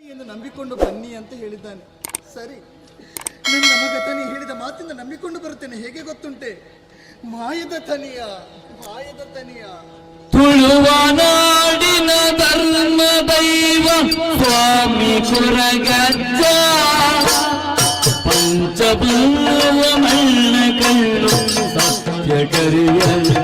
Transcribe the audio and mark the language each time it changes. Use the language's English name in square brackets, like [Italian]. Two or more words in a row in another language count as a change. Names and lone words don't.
[Kannada] ನಂಬಿಕೊಂಡು ಬನ್ನಿ ಅಂತ ಹೇಳಿದ್ದಾನೆ. ಸರಿ, ನಿನ್ನ ಮಗ ತನಿ ಹೇಳಿದ ಮಾತಿಂದ ನಂಬಿಕೊಂಡು ಬರುತ್ತೇನೆ. [Tulu] ಹೇಗೆ ಗೊತ್ತುಂಟೆ? ಮಾಯದ ತನಿಯ ತುಳುವ ನಾಡಿನ ಧರ್ಮ ದೈವ ಸ್ವಾಮಿ ಕುರಗಜ್ಜ ಪಂಚಭೂವ ಮಣ್ಣ ಕಳ್ಳು ಸತ್ಯ ಕರಿಯಜ್ಜ.